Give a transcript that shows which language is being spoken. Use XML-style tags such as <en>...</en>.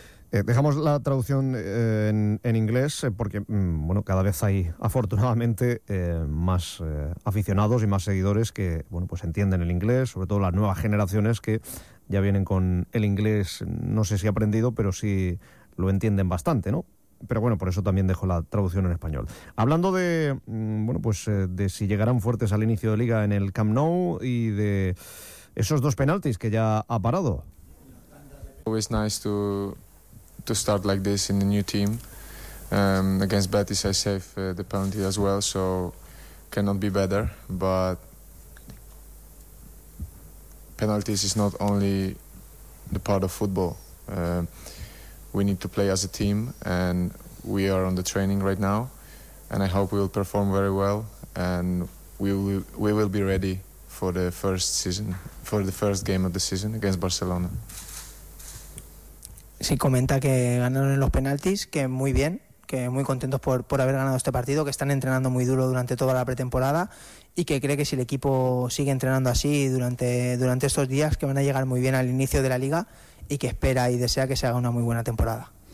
<es>Dejamos la traducción en inglés porque, bueno, cada vez hay afortunadamente más aficionados y más seguidores que, bueno, pues entienden el inglés, sobre todo las nuevas generaciones que ya vienen con el inglés, no sé si aprendido, pero sí lo entienden bastante, ¿no? Pero bueno, por eso también dejo la traducción en español. Hablando de, bueno, pues de si llegarán fuertes al inicio de liga en el Camp Nou y de esos dos penaltis que ya ha parado.</es> <en>Always nice to start like this in a new team. Against Betis I saved the penalty as well, so cannot be better, but penalties is not only the part of football. We need to play as a team, and we are on the training right now, and I hope we will perform very well, and we will be ready for the first game of the season against Barcelona.</en> <es>Sí, comenta que ganaron en los penaltis, que muy bien, que muy contentos por haber ganado este partido, que están entrenando muy duro durante toda la pretemporada y que cree que si el equipo sigue entrenando así durante estos días, que van a llegar muy bien al inicio de la liga y que espera y desea que se haga una muy buena temporada.</es>